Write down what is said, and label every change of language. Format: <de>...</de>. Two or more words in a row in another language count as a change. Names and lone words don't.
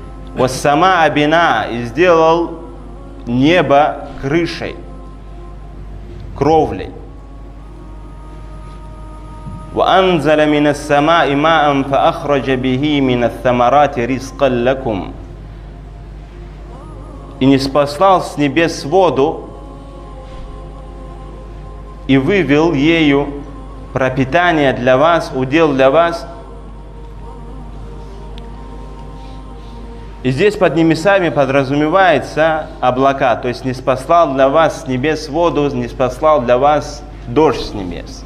<ar>«والسماء بناء»</ar> <ru>и сделал небо крышей, кровлей.</ru> <ar>«وأنزل من السماء ماء فأخرج به من الثمرات رزقا لكم».</ar> <ru>И ниспослал с небес воду и вывел ею пропитание для вас, удел для вас. И здесь под небесами подразумевается облака, то есть ниспослал для вас с небес воду, ниспослал для вас дождь с небес.</ru>